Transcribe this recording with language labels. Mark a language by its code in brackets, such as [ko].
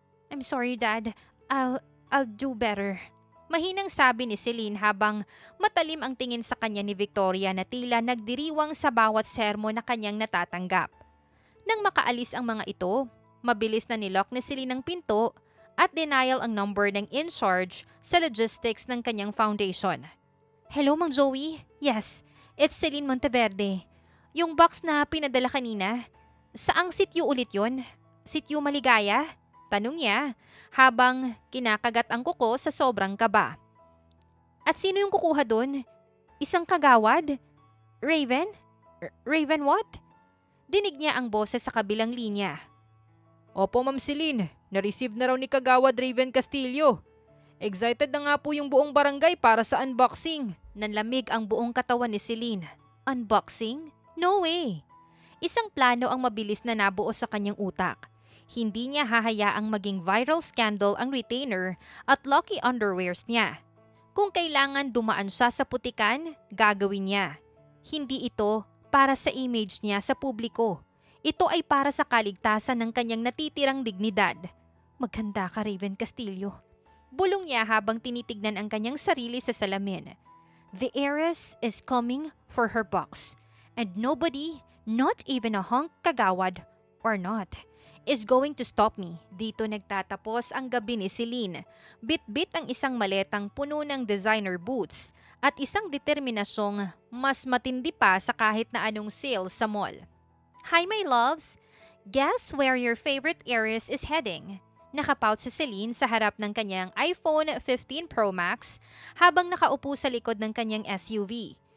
[en] I'm sorry, Dad. I'll do better. [tl] Mahinang sabi ni Celine habang matalim ang tingin sa kanya ni Victoria na tila nagdiriwang sa bawat sermo na kanyang natatanggap. Nang makaalis ang mga ito, mabilis na nilock ni Celine ang pinto at denial ang number ng in-charge sa logistics ng kanyang foundation. Hello, Mang Joey? [en] Yes, it's Celine Monteverde. [tl] Yung box na pinadala kanina, saang sityo ulit yon? Sityo Maligaya? Tanong niya habang kinakagat ang kuko sa sobrang kaba. At sino yung kukuha doon? Isang kagawad? Raven? Raven what? Dinig niya ang boses sa kabilang linya. Opo, Ma'am Celine. Na-receive na raw ni Kagawad Raven Castillo. Excited na nga po yung buong barangay para sa unboxing. Nanlamig ang buong katawan ni Celine. Unboxing? [en] No way! [tl] Isang plano ang mabilis na nabuo sa kanyang utak. Hindi niya hahayaang maging viral scandal ang retainer at lucky underwears niya. Kung kailangan dumaan siya sa putikan, gagawin niya. Hindi ito para sa image niya sa publiko. Ito ay para sa kaligtasan ng kanyang natitirang dignidad. Maganda ka, Raven Castillo. Bulong niya habang tinitignan ang kanyang sarili sa salamin. [en] The heiress is coming for her box. And nobody, not even a hunk kagawad, or not, is going to stop me. [tl] Dito nagtatapos ang gabi ni Celine. Bit-bit ang isang maletang puno ng designer boots at isang determinasyong mas matindi pa sa kahit na anong sale sa mall. [en] Hi my loves! Guess where your favorite heiress is heading? [tl] Nakapout si Celine sa harap ng kanyang iPhone 15 Pro Max habang nakaupo sa likod ng kanyang SUV.